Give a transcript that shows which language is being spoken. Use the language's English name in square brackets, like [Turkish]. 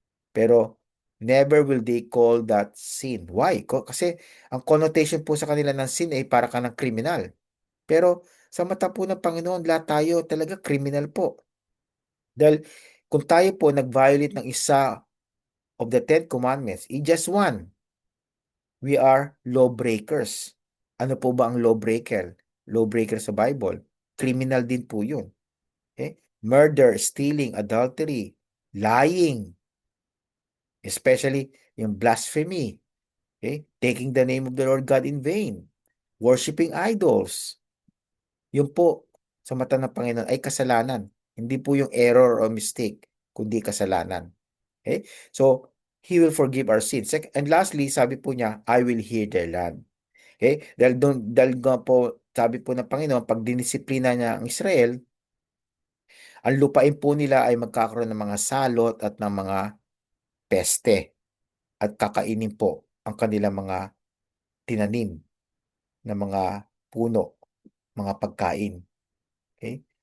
[English] Pero never will they call that sin. Why? [Filipino] Kasi ang connotation po sa kanila ng sin ay para ka ng kriminal. Pero sa mata po ng Panginoon, lahat tayo talaga criminal po. Dahil kung tayo po nag-violate ng isa [English] of the Ten Commandments, just one, we are lawbreakers. [Filipino] Ano po ba ang lawbreaker? Lawbreaker sa Bible. Criminal din po yun. Okay? [English] Murder, stealing, adultery, lying, especially yung blasphemy, okay? Taking the name of the Lord God in vain, worshiping idols. [Filipino] Yun po, sa mata ng Panginoon ay kasalanan. Hindi po yung [English] error or mistake, [Filipino] kundi kasalanan. Okay? [English] So, He will forgive our sins. And lastly, [Filipino] sabi po niya, [English] I will heal their land. Okay? [Filipino] Dahil nga po, sabi po ng Panginoon, pag dinisiplina niya ang Israel, ang lupain po nila ay magkakaroon ng mga salot at ng mga peste at kakainin po ang kanilang mga tinanim na mga puno, mga pagkain. Okay?